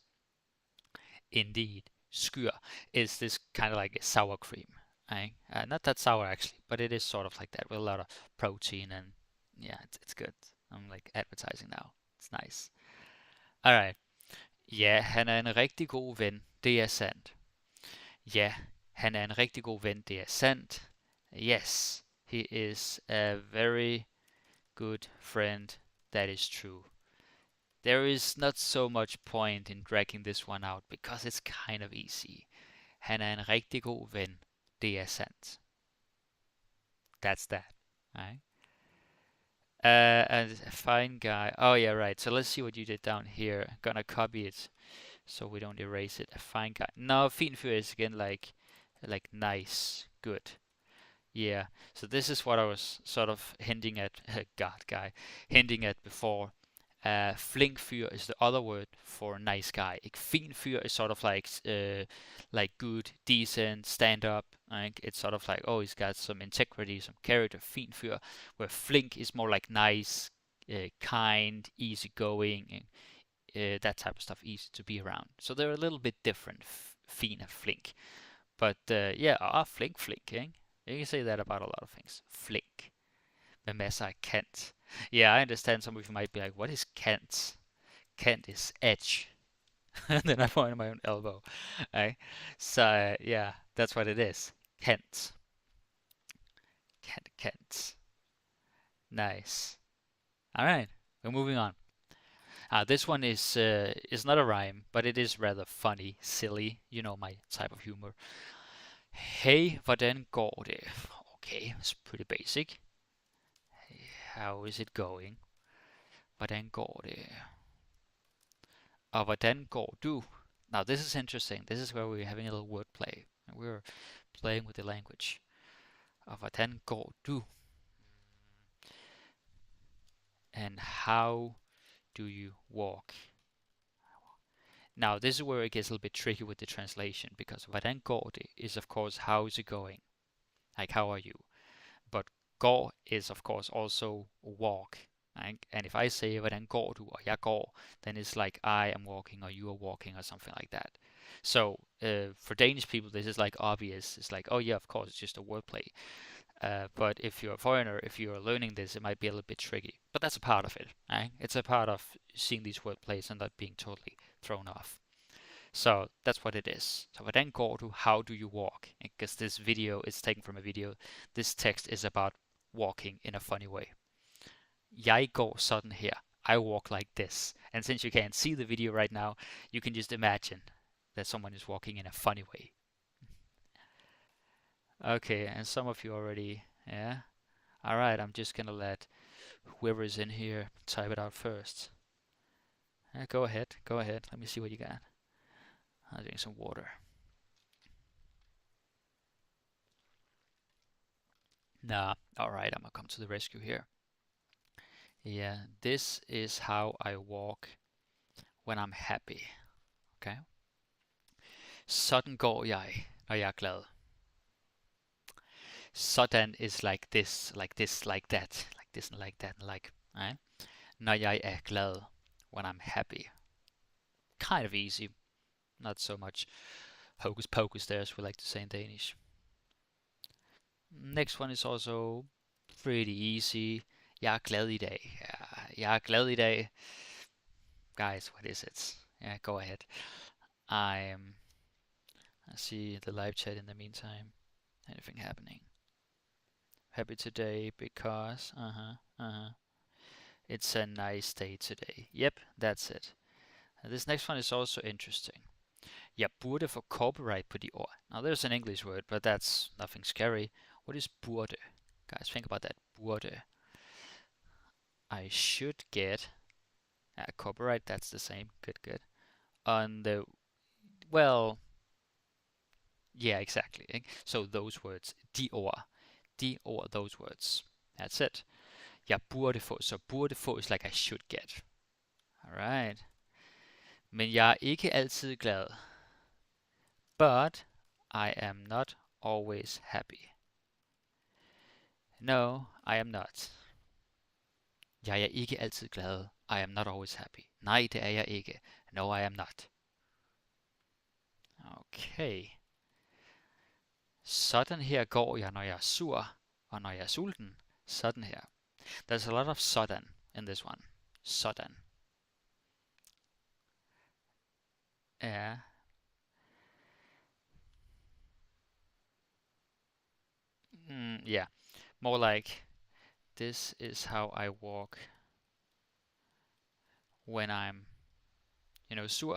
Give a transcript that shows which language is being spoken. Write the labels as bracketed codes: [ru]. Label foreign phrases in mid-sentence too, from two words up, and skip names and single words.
[en] Indeed, skyr is this kind of like a sour cream. Right? Not that sour actually, but it is sort of like that with a lot of protein and yeah, it's good. I'm like advertising now. It's nice. Alright. [da] Ja, han er en rigtig god ven. Det er sandt. Ja, han er en rigtig god ven. Det er sandt. [en] Yes, he is a very good friend. That is true. There is not so much point in dragging this one out because it's kind of easy. [da] Han er en rigtig god ven. Det er sandt. [en] That's that. Right? A fine guy. Oh yeah, right. So let's see what you did down here. I'm gonna copy it so we don't erase it. A fine guy. No, [da] fin fyr [en] is again like nice, good. Yeah. So this is what I was sort of hinting at. God, guy, hinting at before. [da] Flink fyr [en] is the other word for nice guy. [da] Fin fyr [en] is sort of like good, decent, stand up. Like it's sort of like, oh, he's got some integrity, some character. [da] Fin fyr, [en] where flink is more like nice, kind, easygoing, that type of stuff, easy to be around. So they're a little bit different, fin and flink. But yeah, flink, eh? You can say that about a lot of things. [da] Flink. Med masser af kant. [en] Yeah, I understand some of you might be like, what is Kent? Kent is edge. And then I point my own elbow. Right? So, yeah, that's what it is. Kent. Kent. Nice. Alright, we're moving on. This one is not a rhyme, but it is rather funny, silly. You know my type of humor. [da] Hey, hvordan går det? [en] Okay, it's pretty basic. How is it going? [da] Hvordan går det? Og hvordan går du? [en] Now this is interesting. This is where we're having a little wordplay. We're playing with the language. [da] Og hvordan går du? [en] And how do you walk? Now this is where it gets a little bit tricky with the translation, because [da] hvordan går det [en] is of course how is it going? Like how are you? But går is of course also walk. Right? And if I say [da] hvordan går du og jeg går, [en] then it's like I am walking or you are walking or something like that. So for Danish people, this is like obvious. It's like, oh yeah, of course, it's just a wordplay. But if you're a foreigner, if you're learning this, it might be a little bit tricky. But that's a part of it. Right? It's a part of seeing these wordplays and not being totally thrown off. So that's what it is. So [da] hvordan går du? [en] How do you walk? Because this video is taken from a video. This text is about walking in a funny way. [da] Jeg går sådan her. [en] I walk like this. And since you can't see the video right now, you can just imagine that someone is walking in a funny way. Okay, and some of you already, yeah? Alright, I'm just gonna let whoever is in here type it out first. Go ahead, go ahead. Let me see what you got. I'll drink some water. Nah, alright, I'm gonna come to the rescue here. Yeah, this is how I walk when I'm happy. Okay? [da] Sådan går jeg, når jeg er glad. [en] Sådan is like this, like this, like that, like this and like that, and like, right? [da] Når jeg er glad, [en] when I'm happy. Kind of easy, not so much hocus pocus there, as we like to say in Danish. Next one is also pretty easy. [da] Jeg er glad i dag. Jeg er glad i dag. [en] Guys, what is it? Yeah, go ahead. I see the live chat in the meantime. Anything happening? Happy today because it's a nice day today. Yep, that's it. This next one is also interesting. [da] Jeg burde få copyright på de ord. [en] Now there's an English word, but that's nothing scary. What is burde? Guys, think about that. Burde. I should get copyright. That's the same. Good, good. On the, well, yeah, exactly. So those words, [da] de ord, [en] those words. That's it. [da] Jeg burde få. [en] So [da] burde få [en] is like I should get. Alright. [da] Men jeg er ikke altid glad. [en] But I am not always happy. No, I am not. [da] Jeg er ikke altid glad. [en] I am not always happy. [da] Nej, det er jeg ikke. [en] No, I am not. Okay. [da] Sådan her går jeg, når jeg er sur, og når jeg er sulten. Sådan her. [en] There's a lot of sådan in this one. Sådan. Yeah. Yeah. More like, this is how I walk when I'm, sur.